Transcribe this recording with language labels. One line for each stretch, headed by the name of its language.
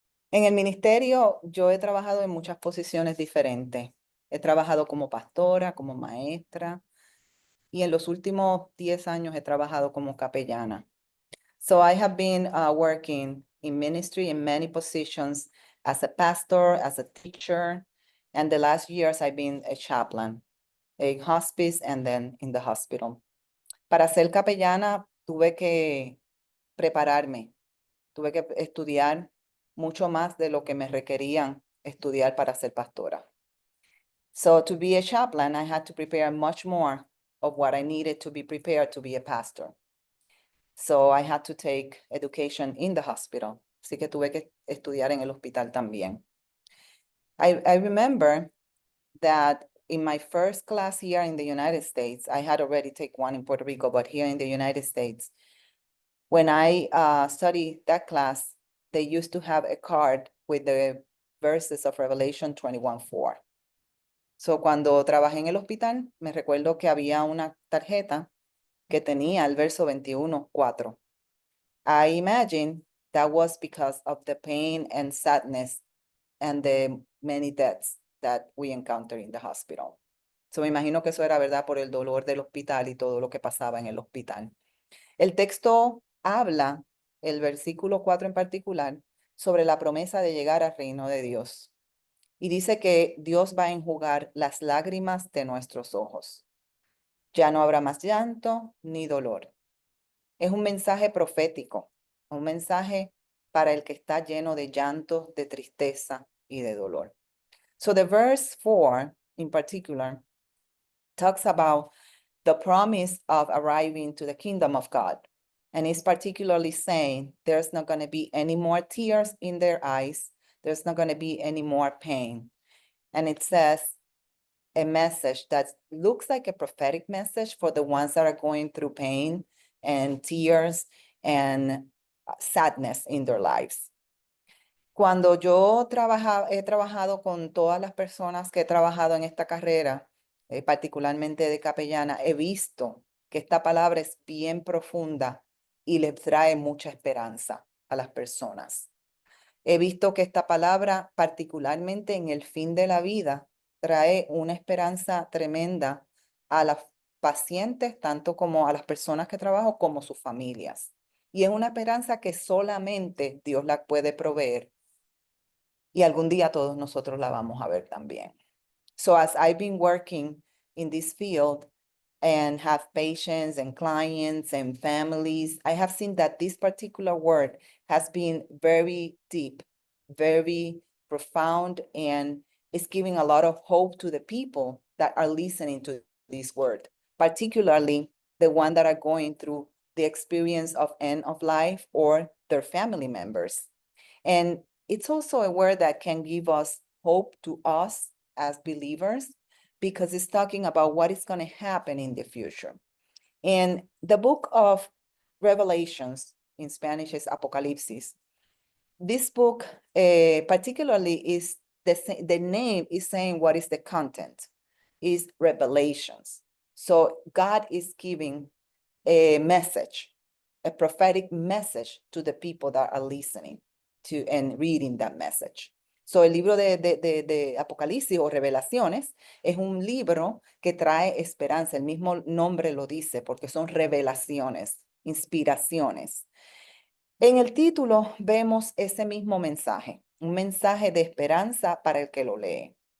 Spanish: En el ministerio yo he trabajado en muchas posiciones diferentes. He trabajado como pastora, como maestra y en los últimos 10 años he trabajado como capellana.
English: So I have been working in ministry in many positions as a pastor, as a teacher, and the last years I've been a chaplain, a hospice, and then in the hospital.
Spanish: Para ser capellana tuve que prepararme, tuve que estudiar mucho más de lo que me requerían estudiar para ser pastora.
English: So to be a chaplain, I had to prepare much more of what I needed to be prepared to be a pastor. So I had to take education in the hospital.
Spanish: Así que tuve que estudiar en el hospital también.
English: I remember that in my first class here in the United States, I had already taken one in Puerto Rico, but here in the United States, when I studied that class, they used to have a card with the verses of Revelation 21:4.
Spanish: So cuando trabajé en el hospital, me recuerdo que había una tarjeta que tenía el verso 21:4.
English: I imagine that was because of the pain and sadness and the many deaths that we encountered in the hospital.
Spanish: So me imagino que eso era verdad por el dolor del hospital y todo lo que pasaba en el hospital. El texto habla, el versículo 4 en particular, sobre la promesa de llegar al reino de Dios. Y dice que Dios va a enjugar las lágrimas de nuestros ojos. Ya no habrá más llanto ni dolor. Es un mensaje profético, un mensaje para el que está lleno de llanto, de tristeza y de dolor.
English: So the verse 4 in particular talks about the promise of arriving to the kingdom of God. And it's particularly saying there's not going to be any more tears in their eyes. There's not going to be any more pain. And it says a message that looks like a prophetic message for the ones that are going through pain and tears and sadness in their lives.
Spanish: Cuando yo he trabajado con todas las personas que he trabajado en esta carrera, particularmente de capellana, he visto que esta palabra es bien profunda y les trae mucha esperanza a las personas. He visto que esta palabra, particularmente en el fin de la vida, trae una esperanza tremenda a las pacientes, tanto como a las personas que trabajo, como sus familias. Y es una esperanza que solamente Dios la puede proveer. Y algún día todos nosotros la vamos a ver también.
English: So as I've been working in this field and have patients and clients and families, I have seen that this particular word has been very deep, very profound, and it's giving a lot of hope to the people that are listening to this word, particularly the one that are going through the experience of end of life or their family members. And it's also a word that can give us hope to us as believers because it's talking about what is going to happen in the future. And the book of Revelations, in Spanish is Apocalipsis. This book particularly is the name is saying what is the content, is revelations. So God is giving a message, a prophetic message to the people that are listening to and reading that message.
Spanish: So el libro de Apocalipsis o Revelaciones es un libro que trae esperanza. El mismo nombre lo dice porque son revelaciones, inspiraciones. En el título vemos ese mismo mensaje, un mensaje de esperanza para el que lo lee.